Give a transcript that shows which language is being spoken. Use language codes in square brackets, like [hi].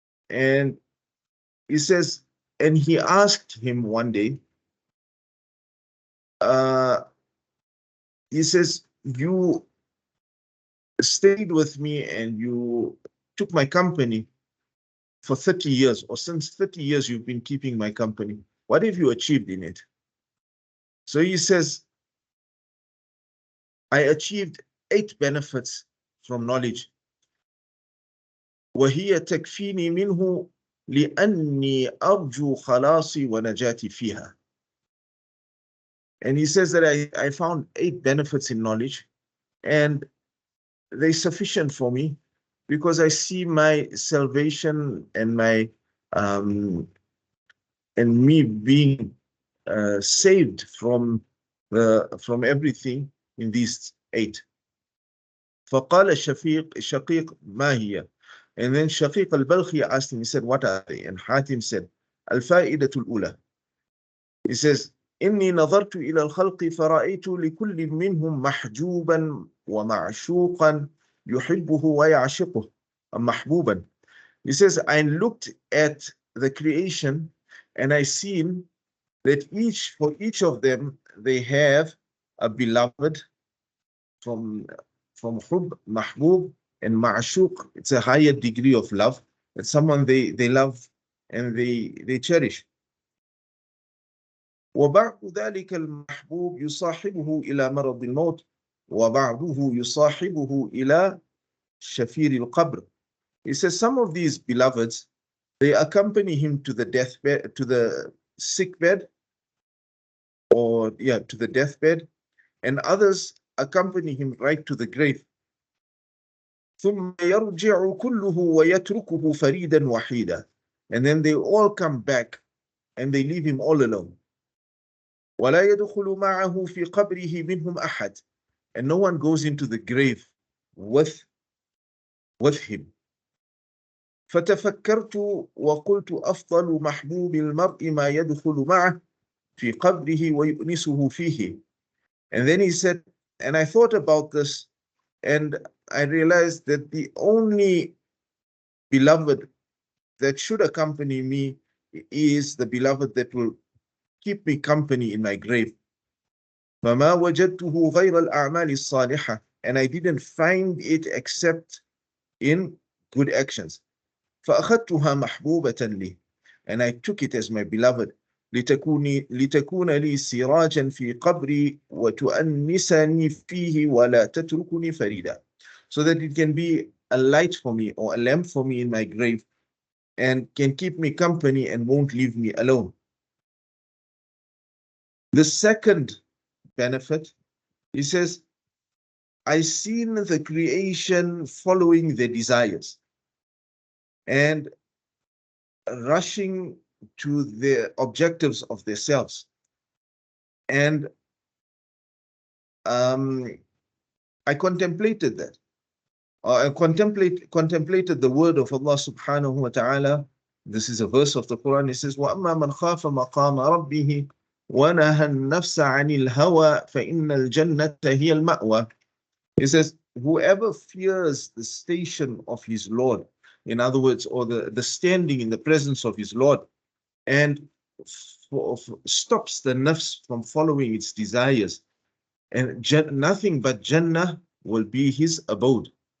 [en] And he says, and he asked him one day, he says, you stayed with me and you took my company for 30 years, or since 30 years you've been keeping my company. What have you achieved in it? So he says, I achieved 8 benefits from knowledge. [ar] وهي تكفيني منه لأني أرجو خلاصي ونجاتي فيها. [en] And he says that I found 8 benefits in knowledge, and they're sufficient for me because I see my salvation and my and me being saved from everything in these 8. [ar] فقال شقيق ما هي? [en] And then Shaqiq al-Balkhi asked him, he said, what are they? And Hatim said, [ar] الفائدة الأولى. [en] He says, [ar] إني نظرت إلى الخلق فرأيت لكل منهم محجوبا ومعشوقا يحبه ويعشقه محبوبا. [en] He says, I looked at the creation and I seen that for each of them, they have a beloved from hub, mahbub, and ma'ashuq. It's a higher degree of love. It's someone they love and they cherish. [ar] وبعض ذلك المحبوب يصاحبه إلى مرض الموت وبعضه يصاحبه إلى شفير القبر. [en] He says some of these beloveds, they accompany him to the deathbed, to the sick bed, to the deathbed, and others accompany him right to the grave. [ar] ثم يرجع كله ويتركه فريدا وحيدا. [en] And then they all come back and they leave him all alone. [ar] ولا يدخل معه في قبره منهم أحد. [en] And no one goes into the grave with him. [ar] فتفكرت وقلت أفضل محبوب المرء ما يدخل معه في قبره ويؤنسه فيه. [en] And then he said, and I thought about this, and I realized that the only beloved that should accompany me is the beloved that will keep me company in my grave. [ar] فما وجدته غير الأعمال الصالحة. [en] And I didn't find it except in good actions. [ar] فأخذتها محبوبة لي. [en] And I took it as my beloved. [ar] لتكون لي سراجا في قبري وتؤنسني فيه ولا تتركني فريدا. [en] So that it can be a light for me or a lamp for me in my grave and can keep me company and won't leave me alone. The second benefit, he says, I seen the creation following their desires and rushing to the objectives of themselves. And I contemplated that. I contemplated the word of Allah subhanahu wa ta'ala. This is a verse of the Quran. It says, [ar] وَأَمَّا مَنْ خَافَ مَقَامَ رَبِّهِ وَنَهَى النَّفْسَ عَنِ الْهَوَى فَإِنَّ الْجَنَّةَ هِيَ الْمَأْوَى. [en] It says, whoever fears the station of his Lord, in other words, or the standing in the presence of his Lord, and stops the nafs from following its desires, and nothing but Jannah will be his abode.